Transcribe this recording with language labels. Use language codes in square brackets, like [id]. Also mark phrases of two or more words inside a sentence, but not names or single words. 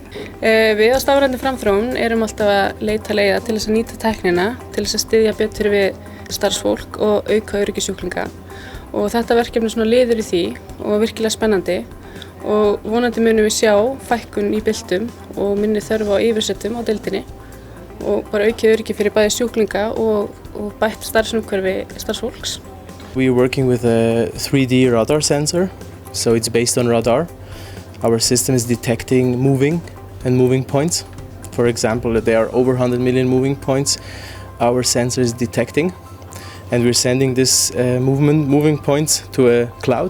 [is] Við á Stafrænni framþróun erum alltaf að leita leiða til þess að nýta tæknina, til þess að styðja betur við starfsfólk og auka öryggi sjúklinga. Og þetta verkefni er svona liður í því og virkilega spennandi og vonandi munum við sjá fækkun í byltum og minni þörf á yfirsettum á deildinni og bara aukið öryggi fyrir bæði sjúklinga og bætt starfsumhverfi starfsfólks. [en] We are working with a 3D radar sensor, so it's based on radar. Our system is detecting moving points. For example, if there are over 100 million moving points, our sensor is detecting. And we're sending this moving points to a cloud.